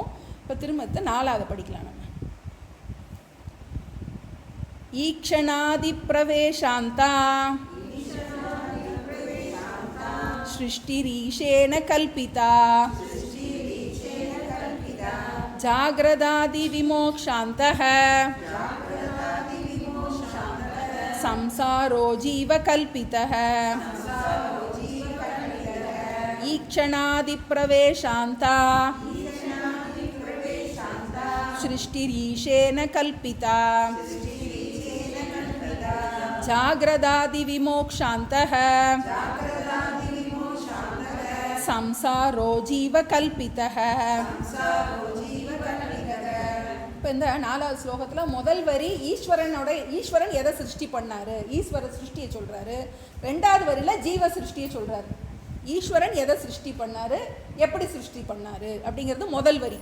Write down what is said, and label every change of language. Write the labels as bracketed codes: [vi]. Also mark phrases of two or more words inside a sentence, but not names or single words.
[ta] இப்போ திரும்ப 4வது படிக்கலாம் நம்ம. [sa] ईक्षणादि प्रवेशान्ता सृष्टिरीशेन कल्पिता जाग्रदादि विमोक्षान्तः संसारो जीवकल्पितः ईक्षणादिप्रवेशान्ता सृष्टिरीशेन कल्पिता जाग्रदादिविमोक्षान्तः संसारो जीवकल्पितः. [ta] இப்போ இந்த 4வது ஸ்லோகத்தில் முதல் வரி ஈஸ்வரன் எதை சிருஷ்டி பண்ணாரு, ஈஸ்வர சிருஷ்டியை சொல்கிறாரு. 2வது வரியில் ஜீவ சிருஷ்டியை சொல்கிறாரு. ஈஸ்வரன் எதை சிருஷ்டி பண்ணாரு, எப்படி சிருஷ்டி பண்ணாரு அப்படிங்கிறது முதல் வரி.